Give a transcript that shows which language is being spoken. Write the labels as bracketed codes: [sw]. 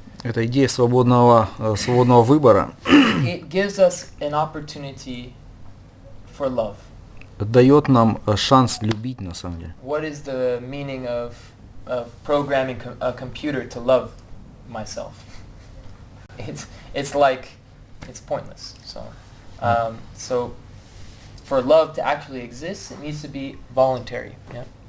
[ru] эта идея свободного выбора [en] it gives us an opportunity for love. [ru] дает нам шанс любить на самом деле. [en] What is the meaning of programming a computer to love myself? It's like it's pointless. So for love to actually exist, it needs to be voluntary. Yeah.